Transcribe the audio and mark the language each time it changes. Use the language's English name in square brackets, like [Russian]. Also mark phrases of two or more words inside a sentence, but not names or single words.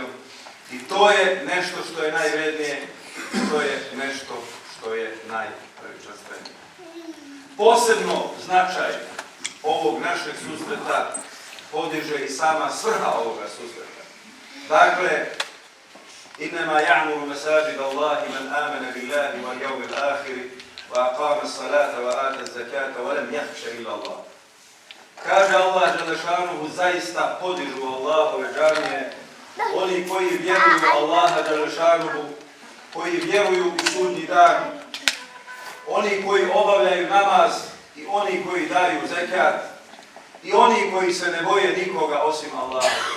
[Bosnian] I to je nešto što je najvrednije, to je nešto što je najveličanstvenije. Posebno značaj ovog našeg susreta podiže i sama svrha ovoga susreta. Dakle, [Arabic] إنما يعمر مساجد الله من آمن بالله واليوم الآخر وأقام الصلاة وآتى الزكاة ولم يخش إلا الله. [Bosnian] Kaže Allah dželešanuhu, zaista podižu Allahove džamije oni koji vjeruju Allaha dželešanuhu, koji vjeruju u sudnji dan, oni koji obavljaju namaz i oni koji daju zekat i oni koji se ne boje nikoga osim Allaha.